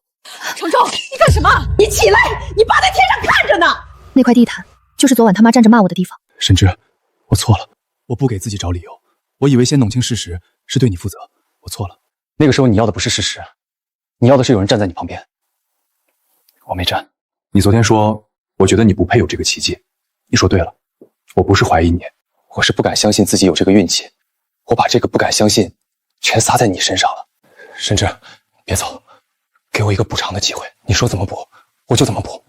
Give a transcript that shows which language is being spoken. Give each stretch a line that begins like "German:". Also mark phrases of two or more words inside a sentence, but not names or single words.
Chinese: 程州，你幹什么？你起来，你爸在天上看着呢。那塊地毯就是昨晚他媽站着罵我的地方。沈之，我錯了，我不給自己找理由，我以為先弄清事實是對你負責，我錯了。那個時候你要的不是事實，你要的是有人站在你旁邊，我沒站。你昨天說，我覺得你不配有這個奇蹟，你說對了，我不是懷疑你，我是不敢相信自己有這個運氣，我把這個不敢相信全撒在你身上了。沈之，別走，給我一個補償的機會，你說怎麼補，我就怎麼補。